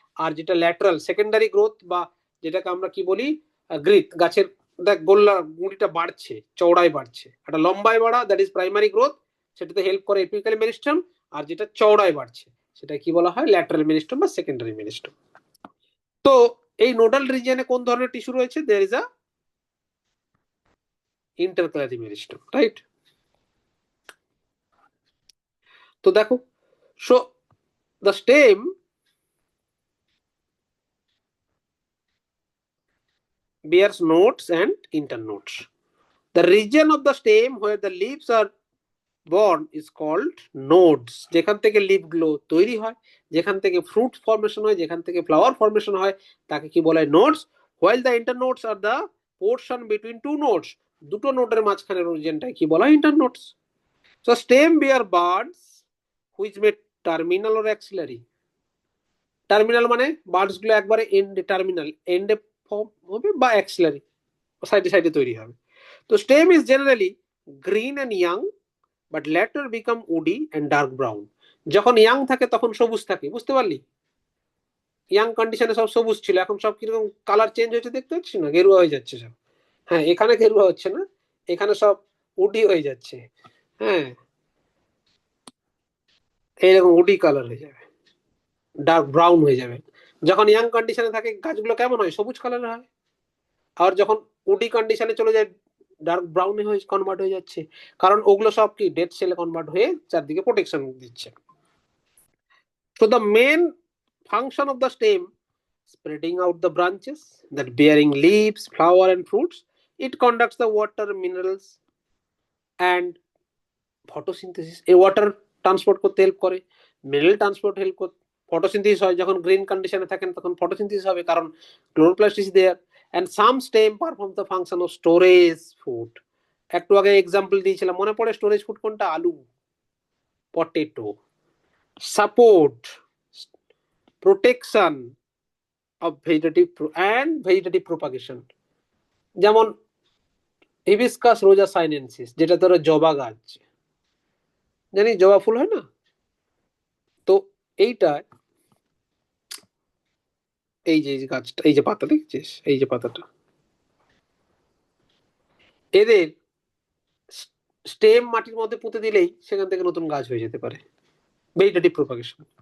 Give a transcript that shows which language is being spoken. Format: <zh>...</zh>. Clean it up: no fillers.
<bn>আর যেটা lateral secondary growth বা যেটাকে আমরা কি বলি গ্রিথ, গাছের দেখ গোল্লা গুঁড়িটা বাড়ছে, চওড়ায় বাড়ছে, একটা লম্বায় বাড়া,</bn> <en>that is primary growth,</en> <bn>সেটাতে হেল্প করে এপিক্যাল মেরিস্টেম। আর যেটা চওড়ায় বাড়ছে সেটা কি বলা হয়? ল্যাটারাল মেরিস্টেম বা সেকেন্ডারি মেরিস্টেম। তো এই নোডাল রিজিয়নে কোন ধরনের টিস্যু রয়েছে?</bn> <en>There is a intercalary meristem, right?</en> <bn>তো দেখো,</bn> <en>So the stem bears nodes and internodes. The region of the stem where the leaves are born is called nodes.</en> <bn>যেখান থেকে লিফ গুলো তৈরি হয়, যেখান থেকে ফ্রুট ফর্মেশন হয়, যেখান থেকে ফ্লাওয়ার ফর্মেশন হয়, তাকে কি বলা হয়? Nodes.</bn> <en>while the internodes are the portion between two nodes,</en> <bn>দুটো নোডের মাঝখানের রিজিয়নটাকে কি বলা হয়?</bn> <en>Internodes. so stem bear buds which may terminal or axillary.</en> <bn>Terminal মানে বার্ডস গুলো একবারে এন্ড, টার্মিনাল এন্ডে ফর্ম হবে বা অ্যাক্সিলারি সাইডে সাইডে তৈরি হবে।</bn> <en>তো stem is generally green and young but later become woody and dark brown.</en> <bn>যখন ইয়াং থাকে তখন সবুজ থাকে, বুঝতে পারলি? ইয়াং কন্ডিশনে সব সবুজ ছিল, এখন সব কিরকম কালার চেঞ্জ হয়েছে দেখতে পাচ্ছি না, গেরুয়া হয়ে যাচ্ছে সব। হ্যাঁ, এখানে গেরুয়া হচ্ছে না, এখানে সব উডি হয়ে যাচ্ছে। হ্যাঁ, এইরকম উডি কালার হয়ে যাবে, ডার্ক ব্রাউন হয়ে যাবে। যখন ইয়াং কন্ডিশনে থাকে গাছগুলো কেমন হয়? সবুজ কালারের হয়। আর যখন উডি কন্ডিশনে চলে যায় ডার্ক ব্রাউনে হয়ে কনভার্ট হয়ে যাচ্ছে, কারণ ওগুলো সব কি ডেড সেলে কনভার্ট হয়ে চারদিকে প্রোটেকশন দিচ্ছে।</bn> <en>So the main function of the stem, spreading out the branches that bearing leaves, flower and fruits, it conducts the water, minerals and photosynthesis.</en> <bn>এই ওয়াটার ট্রান্সপোর্ট করতে হেল্প করে, মিনারেল ট্রান্সপোর্ট হেল্প করতে, photosynthesis হয়। যখন green কন্ডিশনে থাকেন তখন photosynthesis হবে, কারণ</bn> <en>Chloroplast is there. and some stem perform the function of storage food.</en> <bn>একটু আগে এক্সাম্পল দিয়েছিলাম, মনে পড়ে স্টোরেজ ফুড কোনটা? আলু, potato.</bn> <en>Support, protection of vegetative and vegetative propagation.</en> <bn>যেমন হিবিস্কাস রোজা সাইনেনসিস, যেটা ধরো জবা গাছ, জানি জবা ফুল হয় না, তো এইটা, এই যে গাছটা, এই যে পাতা দেখছিস, এই যে পাতাটা, এদের স্টেম মাটির মধ্যে পুঁতে দিলেই সেখান থেকে নতুন গাছ হয়ে যেতে পারে, ভেজিটেটিভ প্রোপাগেশন।</bn>